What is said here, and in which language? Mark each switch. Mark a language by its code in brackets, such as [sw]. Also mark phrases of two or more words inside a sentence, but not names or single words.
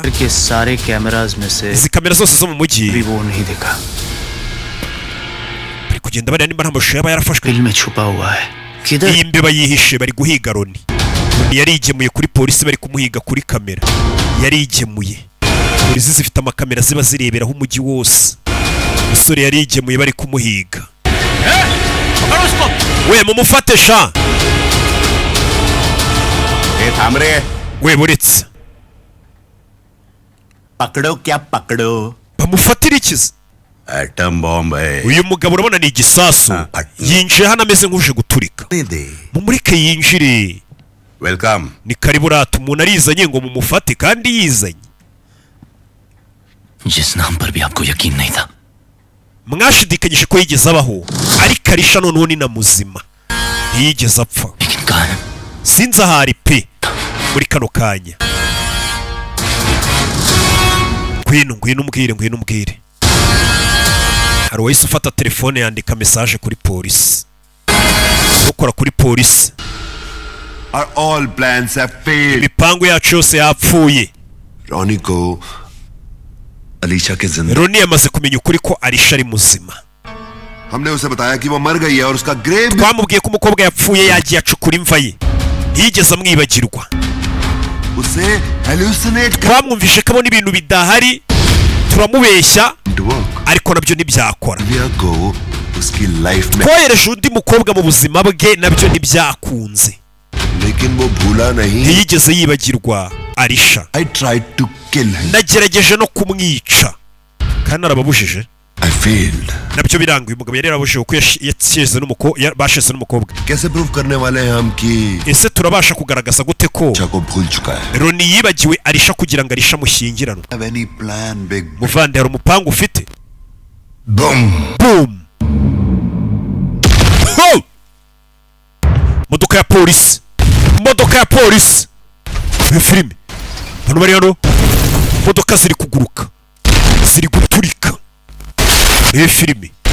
[hi] के सारे कैमरास में से [rw] izi kamera zose zo mu mujyi [hi] भी वो नहीं देखा [rw] bari kugenda bareba nimba nta mashusho yaba yarafashwe [hi] दिल में छुपा हुआ है किधर [rw] iyi mbeba yihishe bari guhiga Roni yarigemuye kuri polisi bari kumuhiga kuri kamera yarigemuye polisi zifite amakamera ziba zireberaho umujyi wose umusore yarigemuye bari kumuhiga we mumufate sha [hi] थाम रहे [rw] we buretse [hi] पकड़ो क्या पकड़ो [rw] bamufatira ikiza [en] atom bomb [hi] है [rw] uyu mugabo urabona ni igisasu yinjiye hano ameze nk'uje guturika mumureke yinjire [hi] वेलकम [rw] ni karibu rata umuntu arizanye ngo mumufate kandi yizanye [hi] जिस नाम पर भी आपको यकीन नहीं था [rw] mwashidikanyije ko yigeze abaho ariko arisha noneho ni na muzima ntiyigeze apfa [hi] लेकिन कहाँ है [rw] sinzi ahari pe muri kano kanya ngwino umbwire hari uwahise ufata telefone yandika mesaje kuri polisi ukora kuri polisi [en] Our all plans have failed. [rw] imipangu yacu yose yapfuye [hi] रोनी को अलीशा के जिंदा [rw] Roni yamaze kumenya ukuri ko Arisha ari muzima [hi] हमने उसे बताया कि वो मर गई है और उसका ग्रेव [rw] twamubwiye ko umukobwa yapfuye yagiye acukura imva ye ntiyigeze amwibagirwa [hi] उसे hallucinate [rw] twamwumvishe ko abona ibintu bidahari turamubeshya [en] to work. [rw] ariko nabyo ntibyakora [hi] लिया को उसकी लाइफ में [rw] twohereje undi mukobwa mu buzima bwe nabyo ntibyakunze [hi] लेकिन वो भूला नहीं [rw] ntiyigeze yibagirwa Arisha [en] I tried to kill him [rw] nagerageje no kumwica kandi arababujije [en] I failed. [rw] nabyo biranga uyu mugabo yari yarabujije ko yashyize bashyize n'umukobwa. [hi] कैसे प्रूव करने वाले हैं हम कि [rw] ese turabasha kugaragaza gute ko [hi] Arisha को भूल चुका है? [rw] Roni yibagiwe Arisha kugira ngo Arisha mushyingiranwe? [en] Have any plan, big? [rw] Muvande hari umupangu ufite? Boom. Boom. Ho! Modoka ya polisi. Modoka ya polisi. Iyo filime. Hano bari hano. Modoka ziri kuguruka. Ziri guturika. Iyo filime.